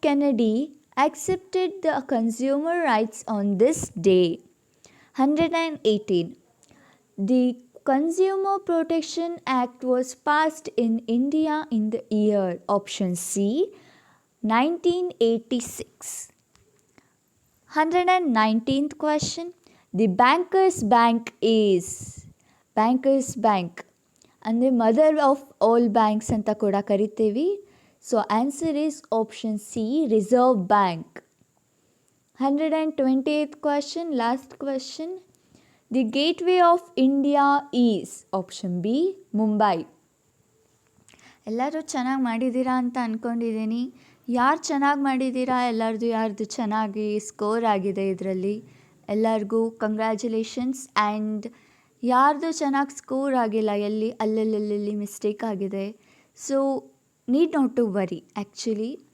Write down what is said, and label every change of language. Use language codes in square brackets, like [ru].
[en] Kennedy accepted the consumer rights on this day. 118. The Consumer Protection Act was passed in India in the year option C, 1986. 119th question. The Bankers Bank is Bankers Bank [kn] ಅಂದರೆ [en] mother of all banks [kn] ಅಂತ ಕೂಡ ಕರಿತೀವಿ. [en] So answer is option C, reserve bank. 128th question, last question. The gateway of India is option B, Mumbai. [kn] ಎಲ್ಲರೂ ಚೆನ್ನಾಗಿ ಮಾಡಿದ್ದೀರಾ ಅಂತ ಅಂದ್ಕೊಂಡಿದ್ದೀನಿ. ಯಾರು ಚೆನ್ನಾಗಿ ಮಾಡಿದ್ದೀರಾ, ಯಾರ್ದು ಚೆನ್ನಾಗಿ ಸ್ಕೋರ್ ಆಗಿದೆ ಇದರಲ್ಲಿ, ಎಲ್ಲರಿಗೂ ಕಂಗ್ರ್ಯಾಚುಲೇಷನ್ಸ್. [en] and [kn] ಯಾರ್ದು ಚೆನ್ನಾಗಿ ಸ್ಕೋರ್ ಆಗಿಲ್ಲ, ಅಲ್ಲಲ್ಲಿ ಮಿಸ್ಟೇಕ್ ಆಗಿದೆ, [en] So need not to worry actually.